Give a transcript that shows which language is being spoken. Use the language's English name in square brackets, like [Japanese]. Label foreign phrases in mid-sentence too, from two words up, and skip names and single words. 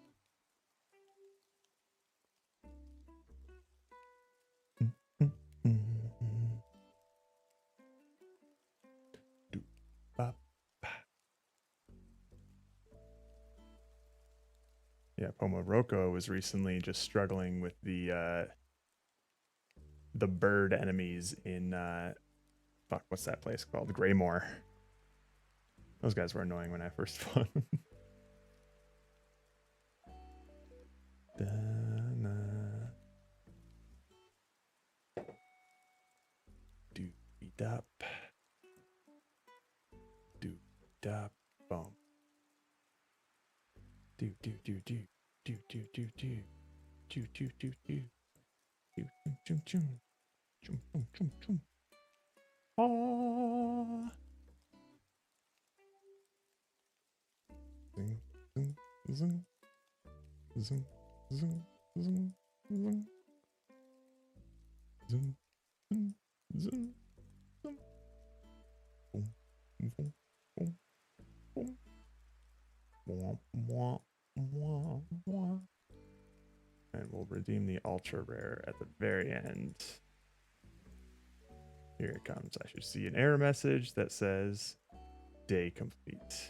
[English] Yeah, Pomoroko was recently just struggling with the bird enemies in fuck, what's that place called? Greymore. Those guys were annoying when I first fought. Doop-dop. Doop-dop. Boom. Do do do do do do do do do do do do do chum chum chum chum chum chum. Ah. Zing zing zing zing zing zing zing zing zing zing zing. Boom boom boom boom. Wah wah wah wah. And we'll redeem the ultra rare at the very end. Here it comes. I should see an error message that says day complete.